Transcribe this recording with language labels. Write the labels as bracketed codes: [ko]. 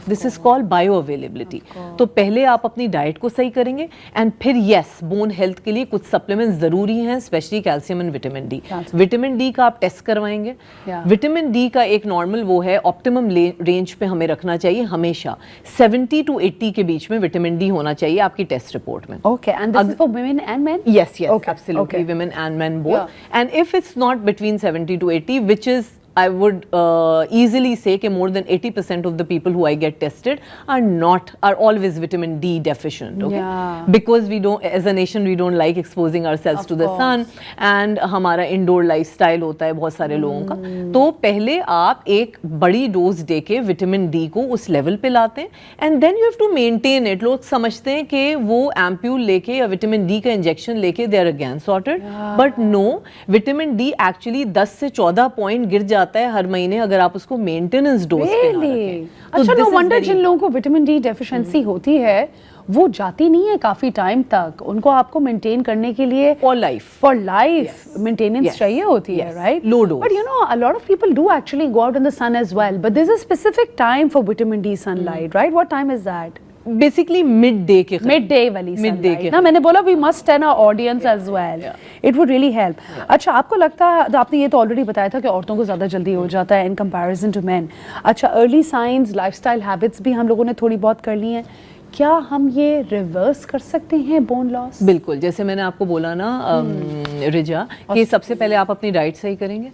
[en] This is called bioavailability. [ur] تو پہلے آپ اپنی ڈائٹ کو صحیح کریں گے, اینڈ پھر یس, بون ہیلتھ کے لیے کچھ سپلیمنٹ ضروری ہیں, especially calcium and vitamin D. Vitamin D کا آپ ٹیسٹ کروائیں گے. وٹامن ڈی کا ایک نارمل وہ ہے, آپٹیمم رینج پہ ہمیں رکھنا چاہیے ہمیشہ 70 to 80 کے بیچ میں وٹامن ڈی ہونا چاہیے آپ کی ٹیسٹ رپورٹ میں. [en] Okay, and this is for women and men. Yes, absolutely. Women and men both. And if it's not between 70 to 80, which is, I would easily say that more than 80% of the people who I get tested are always vitamin D deficient. Okay? Because we don't, as a nation, we don't like exposing ourselves to the sun, and [ur] ہمارا [en] indoor lifestyle [ur] ہوتا ہے بہت سارے لوگوں کا. تو پہلے آپ ایک بڑی ڈوز دے کے وٹامن ڈی کو اس لیول پہ لاتے ہیں, [en] and then you have to maintain it. [ur] لوگ سمجھتے ہیں کہ وہ ایمپیول لے کے یا وٹامن ڈی کا انجیکشن لے کے [en] they are again sorted, but no, [ur] vitamin D actually 10 سے 14 پوائنٹ گر جاتا ہے ہر مہینے اگر آپ اس کو مینٹیننس ڈوز پہ نہ رکھیں. اچھا, نو ونڈر جن لوگوں کو وٹامن ڈی ڈیفیشنسی ہوتی ہے وہ جاتی نہیں ہے کافی ٹائم تک, ان کو آپ کو مینٹین کرنے کے لیے فار لائف مینٹیننس چاہیے ہوتی ہے, right? [en] Low dose. But you know a lot of people do actually go out in the sun as well, but there's a specific time for vitamin D sunlight, right? What time is that? Basically mid day [ur] والی sunlight. نا, میں نے بولا [en] we must tell our audience as well. It would really help. [ur] اچھا, آپ کو لگتا ہے, آپ نے یہ تو آلریڈی بتایا تھا کہ عورتوں کو زیادہ جلدی ہو جاتا ہے [en] in comparison to men. [ur] اچھا, early signs, life style habits بھی ہم لوگوں نے تھوڑی بہت کر لی ہیں, کیا ہم یہ ریورس کر سکتے ہیں بون لاس؟ بالکل, جیسے میں نے آپ کو بولا نا رجا, کہ سب سے پہلے آپ اپنی ڈائٹ صحیح کریں گے.